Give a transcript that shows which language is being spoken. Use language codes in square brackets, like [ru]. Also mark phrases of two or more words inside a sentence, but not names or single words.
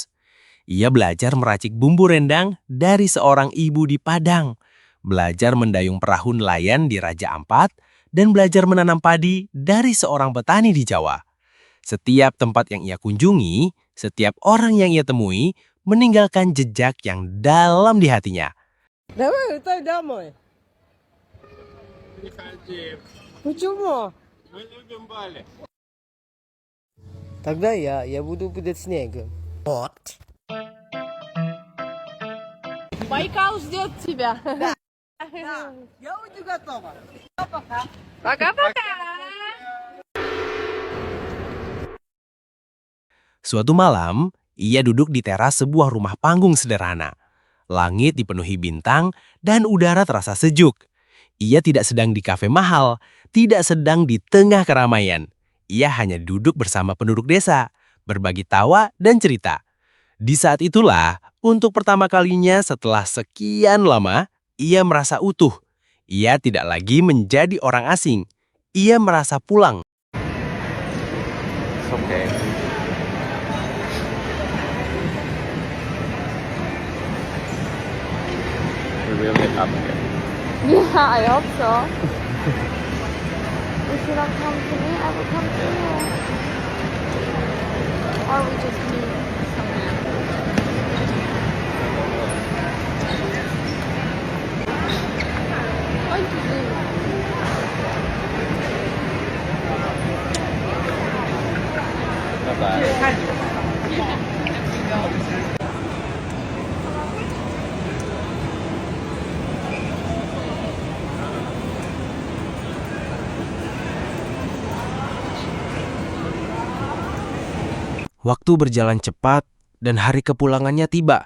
[id] Ia belajar meracik bumbu rendang dari seorang ibu di Padang, belajar mendayung perahu nelayan di Raja Ampat, dan belajar menanam padi dari seorang petani di Jawa. Setiap tempat yang ia kunjungi, setiap orang yang ia temui, meninggalkan jejak yang dalam di hatinya. [ru] Тогда я буду под снегом. Байкал ждет тебя. Я уже готова. Пока-пока. [id] Suatu malam, ia duduk di teras sebuah rumah panggung sederhana. Langit dipenuhi bintang dan udara terasa sejuk. Ia tidak sedang di kafe mahal, tidak sedang di tengah keramaian. Ia hanya duduk bersama penduduk desa, berbagi tawa dan cerita. Di saat itulah, untuk pertama kalinya setelah sekian lama, ia merasa utuh. Ia tidak lagi menjadi orang asing. Ia merasa pulang. [en] Okay. We will meet up again. Yeah, I hope so. If you don't come to me, I will come to you. Or we just meet somewhere. Why did you leave? Bye-bye. [id] Waktu berjalan cepat dan hari kepulangannya tiba.